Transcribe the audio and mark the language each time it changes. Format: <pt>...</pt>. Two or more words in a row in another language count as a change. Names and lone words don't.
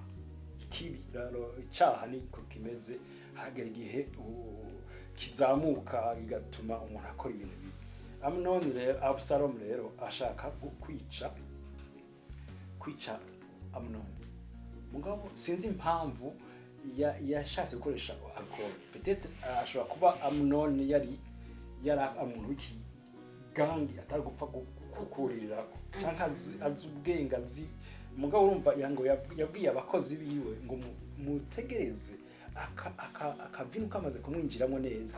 <rn>Ikibi rero icyaha niko kimeze, haragera igihe kizamuka igatuma umuntu akora ibintu bibi. Amnon rero Absalom rero ashaka kwica Amnon. Mugabo sinzi impamvu yashatse gukoresha alcool. Peut-être ashobora kuba Amnon yari umuntu w'iki gangi atari gupfa gukuririra cyangwa azi ubwenge azi. Mugabo urumva yango yabwiye abakozi biwe ngo mutegereze akavinu kamaze kumwinjiramo neza,</rn>